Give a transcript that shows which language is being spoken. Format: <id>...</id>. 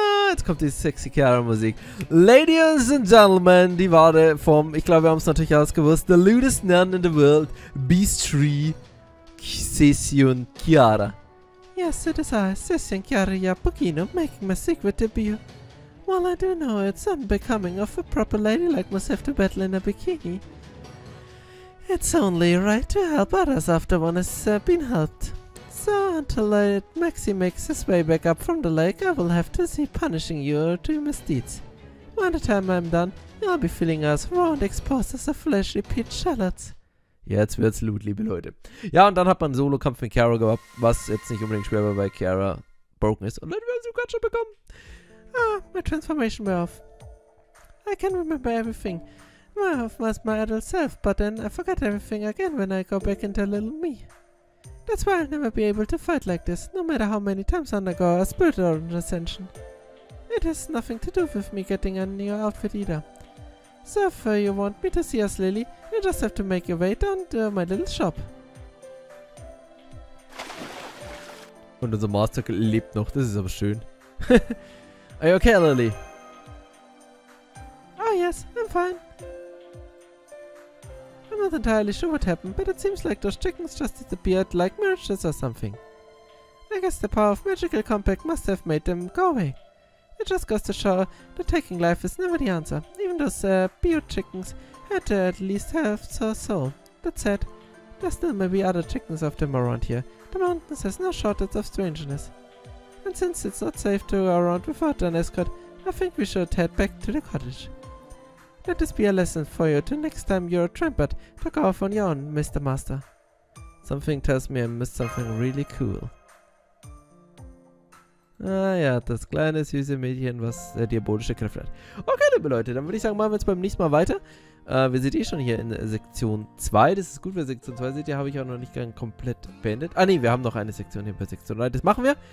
<de>Jetzt kommt die sexy Chiara-Musik.</de> <en>Ladies and Gentlemen,</en> <de>die Wade vom, ich glaube, wir haben es natürlich ausgewusst,</de> <en>the lewdest nun in the world,</en> <de>Beastry, Sessyoin Chiara.</de> <en>Yes, it is I, Chaldea Team, making my secret debut. Well, I do know it's unbecoming of a proper lady like myself to battle in a bikini. It's only right to help others after one has been helped. So, until Maxi makes his way back up from the lake, I will have to see punishing you to your misdeeds. By the time I'm done, you'll be feeling as raw and exposed as a fleshy peach shallots.</en> <de>Jetzt wird's Loot, liebe Leute. Ja, und dann hat man einen Solo-Kampf mit Kara gehabt, was jetzt nicht unbedingt schwer war, weil Kara broken ist. Und Leute, wir haben sie gerade schon bekommen.</de> <en>Ah, my transformation wore off. I can remember everything. I was my adult self, but then I forgot everything again when I go back into little me. That's why I'll never be able to fight like this, no matter how many times I undergo a spiritual ascension. It has nothing to do with me getting a new outfit either. So if you want me to see us, Lily, you just have to make your way down to my little shop.</en> <de>Und unser Master lebt noch, das ist aber schön.</de> <en>Are you okay, Lily? Oh yes, I'm fine. I'm not entirely sure what happened, but it seems like those chickens just disappeared like mirages or something. I guess the power of magical compact must have made them go away. It just goes to show that taking life is never the answer. Even those bio chickens had to at least have a soul. That said, there still may be other chickens of them around here. The mountains has no shortage of strangeness. And since it's not safe to go around without an escort, I think we should head back to the cottage. Let this be a lesson for you to next time you're trampled to go off on your own, Mr. Master. Something tells me I missed something really cool.</en> <de>Ah ja, das kleine süße Mädchen, was diabolische Kräfte hat. Okay, liebe Leute, dann würde ich sagen, machen wir jetzt beim nächsten Mal weiter. Wir sind schon hier in Sektion 2. Das ist gut, weil Sektion 2 seht ihr, habe ich auch noch nicht komplett beendet. Ah ne, wir haben noch eine Sektion hier bei Sektion 3. Das machen wir.</de>